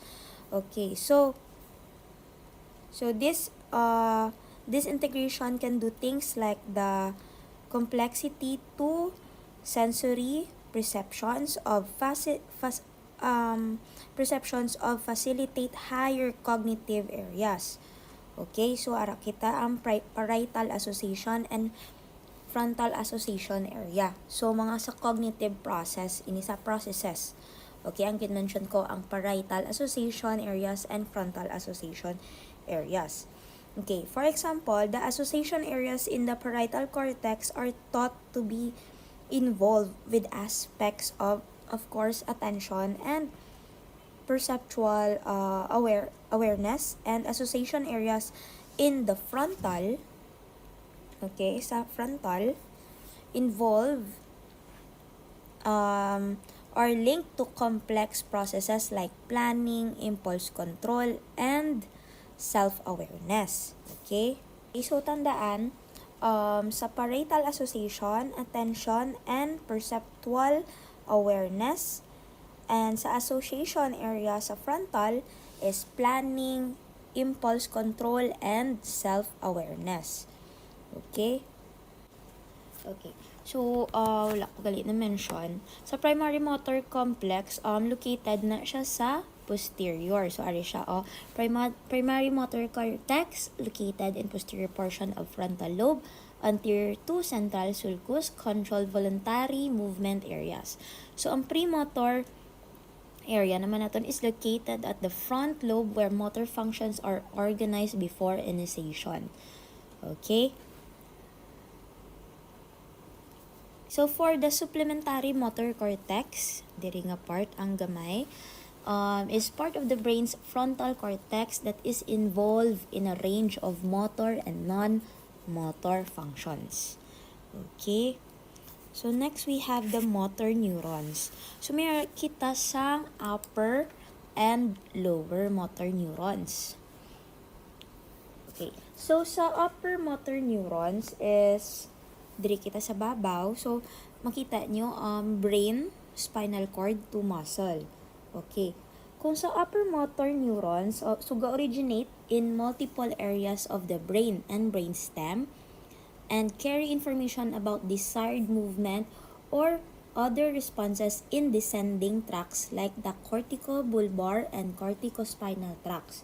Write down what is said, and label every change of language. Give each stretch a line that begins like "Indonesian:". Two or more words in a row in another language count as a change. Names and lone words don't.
English: Okay, so this integration can do things like the complexity to sensory perceptions of facilitate higher cognitive areas. Okay, so
Hiligaynon: ara kita ang
English: parietal association and frontal association area.
Hiligaynon: So mga sa
English: cognitive process,
Hiligaynon: ini sa processes.
English: Okay,
Hiligaynon: ang kinmention ko ang
English: parietal association areas and frontal association areas. Okay, for example, the association areas in the parietal cortex are thought to be involved with aspects of course, attention and perceptual awareness, and association areas in the frontal, okay, sa frontal, involve are linked to complex processes like planning, impulse control, and self-awareness. Okay? So,
Hiligaynon: tandaan, sa
English: parietal association, attention, and perceptual awareness, and sa association area sa frontal is planning, impulse control, and self-awareness. Okay? Okay. So,
Hiligaynon: wala ko galit na mention. Sa
English: primary motor complex, located
Hiligaynon: na siya sa posterior. So, ari siya,
English: primary motor cortex located in posterior portion of frontal lobe, anterior to central sulcus, control voluntary movement areas. So, ang premotor area
Filipino: naman natin
English: is located at the front lobe where motor functions are organized before initiation. Okay? So, for the supplementary motor cortex,
Hiligaynon: diri nga part ang gamay,
English: is part of the brain's frontal cortex that is involved in a range of motor and non-motor functions. Okay? So, next we have the motor neurons. So,
Hiligaynon: may kita sang
English: upper and lower motor neurons. Okay.
Hiligaynon: So, sa
English: upper motor neurons is
Hiligaynon: diri kita sa babaw. So, makita nyo,
English: brain, spinal cord to muscle. Okay.
Hiligaynon: Kung sa
English: upper motor neurons, so ga-originate in multiple areas of the brain and brainstem and carry information about desired movement or other responses in descending tracts like the corticobulbar and corticospinal tracts.